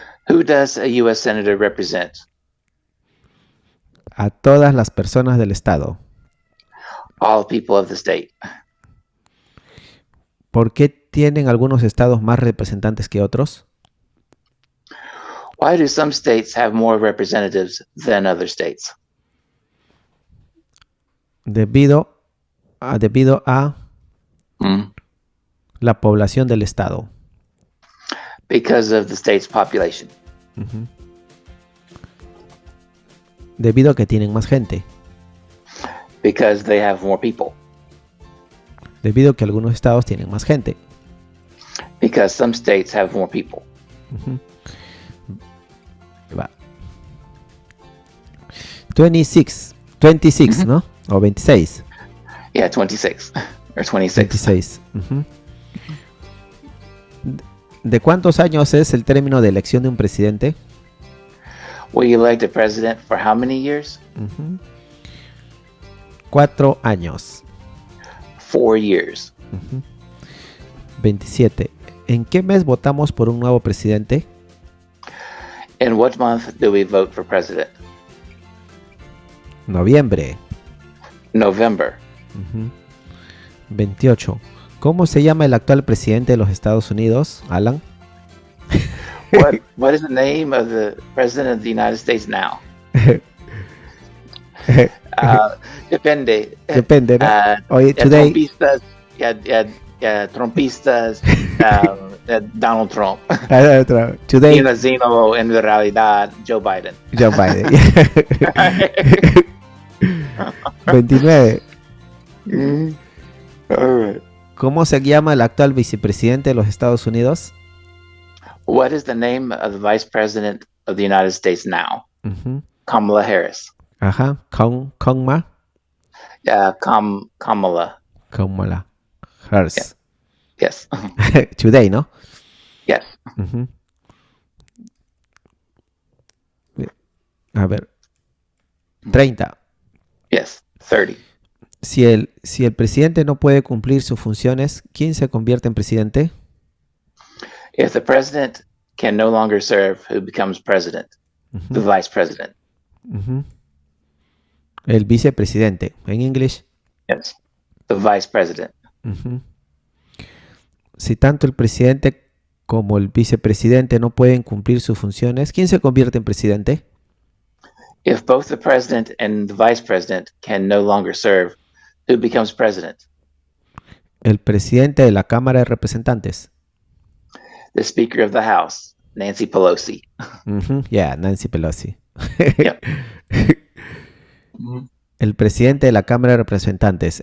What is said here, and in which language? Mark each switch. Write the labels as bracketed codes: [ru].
[en] Who does a U.S. senator represent? [es] A todas las personas del estado. [en] All people of the state. [es] ¿Por qué tienen algunos estados más representantes que otros? [en] Why do some states have more representatives than other states? [es] Debido a Mm. la población del estado. [en] Because of the state's population. Ujú. [es] Debido a que tienen más gente. [en] Because they have more people. [es] Debido a que algunos estados tienen más gente. [en] Because some states have more people. [es] Ujú. Va. 26, Ujú. ¿no? O 26. [en] Yeah, 26 or 26. 26. Ujú. [es] ¿De cuántos años es el término de elección de un presidente? [en] We elect a president for how many years? [es] Ujú. 4 años. [en] 4 years. Ujú. 27. [es] ¿En qué mes votamos por un nuevo presidente? [en] In what month do we vote for president? [es] Noviembre. [en] November. Ujú. 28. [es] ¿Cómo se llama el actual presidente de los Estados Unidos, Alan? [en] What is the name of the president of the United States now? [es] Depende. Depende, ¿no? Oye, [en] Yeah, today. [es] Trumpistas. Yeah, Trumpistas. Donald Trump. [en] Today, [es] Y Zeno, en realidad, Joe Biden. [en] Joe Biden. 29. All right. ¿Cómo se llama el actual vicepresidente de los Estados Unidos? What is the name of the vice president of the United States now? Ujú. Kamala Harris. Ajá. Kamala Kamala. Harris. Yes. Today, ¿no? Yes. Ujú. [es] A ver. 30. [en] Yes. 30. [es] Si el presidente no puede cumplir sus funciones, ¿quién se convierte en presidente? [en] If the president can no longer serve, who becomes president? The Ujú, vice president. [es] ujú. El vicepresidente. En English. [en] Yes. The vice president. Ujú. [es] Si tanto el presidente como el vicepresidente no pueden cumplir sus funciones, ¿quién se convierte en presidente? [en] If both the president and the vice president can no longer serve, who becomes president? [es] El presidente de la Cámara de Representantes. [en] The Speaker of the House, Nancy Pelosi. Ujú, yeah, Nancy Pelosi. Yep. [es] El presidente de la Cámara de Representantes.